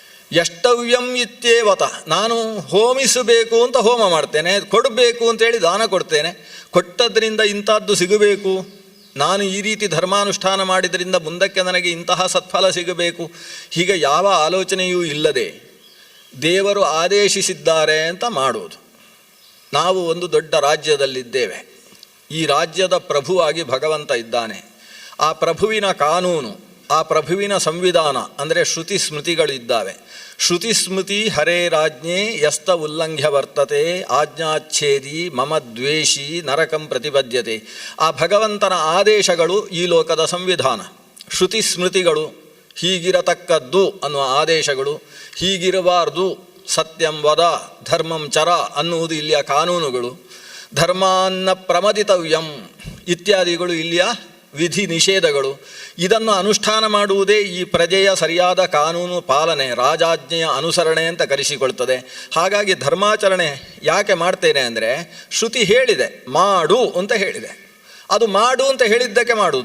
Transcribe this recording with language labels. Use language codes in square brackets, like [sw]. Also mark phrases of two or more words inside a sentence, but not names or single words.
[sa] ಯಷ್ಟವ್ಯಂ ಇತ್ಯೇವತ, [kn] ನಾನು ಹೋಮಿಸಬೇಕು ಅಂತ ಹೋಮ ಮಾಡ್ತೇನೆ, ಕೊಡಬೇಕು ಅಂತೇಳಿ ದಾನ ಕೊಡ್ತೇನೆ, ಕೊಟ್ಟದ್ರಿಂದ ಇಂಥದ್ದು ಸಿಗಬೇಕು, ನಾನು ಈ ರೀತಿ ಧರ್ಮಾನುಷ್ಠಾನ ಮಾಡಿದ್ರಿಂದ ಮುಂದಕ್ಕೆ ನನಗೆ ಇಂತಹ ಸತ್ಫಲ ಸಿಗಬೇಕು, ಹೀಗೆ ಯಾವ ಆಲೋಚನೆಯೂ ಇಲ್ಲದೆ ದೇವರು ಆದೇಶಿಸಿದ್ದಾರೆ ಅಂತ ಮಾಡುವುದು. ನಾವು ಒಂದು ದೊಡ್ಡ ರಾಜ್ಯದಲ್ಲಿದ್ದೇವೆ, ಈ ರಾಜ್ಯದ ಪ್ರಭುವಾಗಿ ಭಗವಂತ ಇದ್ದಾನೆ. ಆ ಪ್ರಭುವಿನ ಕಾನೂನು, ಆ ಪ್ರಭುವಿನ ಸಂವಿಧಾನ ಅಂದರೆ ಶ್ರುತಿ ಸ್ಮೃತಿಗಳಿದ್ದಾವೆ. [sa] ಶ್ರುತಿ ಸ್ಮೃತಿ ಹರೇ ರಾಜ್ಞೆ ಯಸ್ತ ಉಲ್ಲಂಘ್ಯ ವರ್ತತೆ ಆಜ್ಞಾಚ್ಛೇದಿ ಮಮ ದ್ವೇಷಿ ನರಕಂ ಪ್ರತಿಪದ್ಯತೆ. [kn] ಆ ಭಗವಂತನ ಆದೇಶಗಳು ಈ ಲೋಕದ ಸಂವಿಧಾನ. ಶ್ರುತಿ ಸ್ಮೃತಿಗಳು ಹೀಗಿರತಕ್ಕದ್ದು ಅನ್ನುವ ಆದೇಶಗಳು, ಹೀಗಿರಬಾರ್ದು [sa] ಸತ್ಯಂ ವದ ಧರ್ಮಂ ಚರ [kn] ಅನ್ನುವುದು ಇಲ್ಲಿಯ ಕಾನೂನುಗಳು, [sa] ಧರ್ಮಾನ್ನ ಪ್ರಮದಿತವ್ಯಂ [kn] ಇತ್ಯಾದಿಗಳು ಇಲ್ಲಿಯ ವಿಧಿ ನಿಷೇಧಗಳು. ಇದನ್ನು ಅನುಷ್ಠಾನ ಮಾಡುವುದೇ ಈ ಪ್ರಜೆಯ ಸರಿಯಾದ ಕಾನೂನು ಪಾಲನೆ, ರಾಜಾಜ್ಞೆಯ ಅನುಸರಣೆ ಅಂತ ಕರೆಸಿಕೊಳ್ತದೆ. ಹಾಗಾಗಿ ಧರ್ಮಾಚರಣೆ ಯಾಕೆ ಮಾಡ್ತೇನೆ ಅಂದರೆ, ಶ್ರುತಿ ಹೇಳಿದೆ ಮಾಡು ಅಂತ ಹೇಳಿದೆ, ಅದು ಮಾಡು ಅಂತ ಹೇಳಿದ್ದಕ್ಕೆ ಮಾಡುವುದು.